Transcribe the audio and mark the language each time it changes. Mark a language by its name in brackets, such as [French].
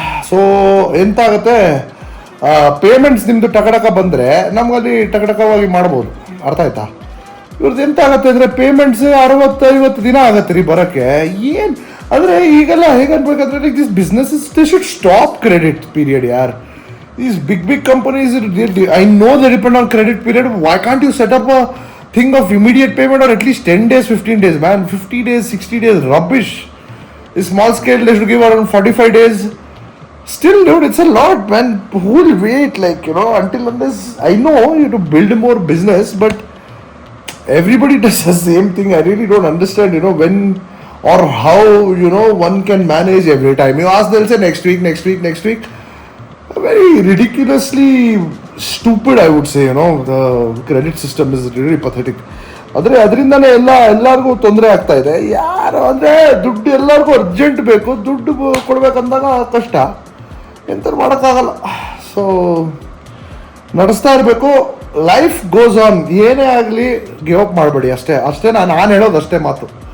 [Kannada] So ಎಂತ ಆಗುತ್ತೆ, payments ನಿಮ್ದು ಟಕಟಕ ಬಂದರೆ ನಮ್ಗಲ್ಲಿ ಟಕಟಕವಾಗಿ ಮಾಡ್ಬೋದು, ಅರ್ಥ ಆಯ್ತಾ? ಇವ್ರದ್ದು ಎಂತ ಆಗುತ್ತೆ ಅಂದರೆ ಪೇಮೆಂಟ್ಸ್ 60-50 ದಿನ ಆಗತ್ತೆ ರೀ ಬರೋಕ್ಕೆ. ಏನು ಅಂದರೆ ಈಗೆಲ್ಲ ಹೇಗೆ ಅನ್ಬೇಕಂದ್ರೆ [English] This business is they should stop credit period ಯಾರ್. These big companies, I know they depend on credit period. Why can't you set up a thing of immediate payment or at least 10 days, 15 days, man? 50 days, 60 days, rubbish. A small scale, they should give around 45 days. Still, dude, it's a lot, man. Who will wait, like, you know, until unless, I know you have to build more business, but everybody does the same thing. I really don't understand, you know, when or how, you know, one can manage every time. You ask, they'll say next week. Very ridiculously stupid, I would say, you know. The credit system is really pathetic. [Kannada] ಅದರಿಂದನೇ ಎಲ್ಲರಿಗೂ ತೊಂದರೆ ಆಗ್ತಾ ಇದೆ. ಯಾರು ಅಂದರೆ ದುಡ್ಡು ಎಲ್ಲರಿಗೂ urgent ಬೇಕು, ದುಡ್ಡು ಕೊಡ್ಬೇಕಂದಾಗ ಕಷ್ಟ, ಎಂಥದ್ದು ಮಾಡೋಕ್ಕಾಗಲ್ಲ. ಸೊ ನಡೆಸ್ತಾ ಇರಬೇಕು, [English] Life goes on. [Kannada] ಏನೇ ಆಗಲಿ ಗಿವ್ ಅಪ್ ಮಾಡಬೇಡಿ, ಅಷ್ಟೇ ನಾನು ಹೇಳೋದು ಅಷ್ಟೇ ಮಾತು.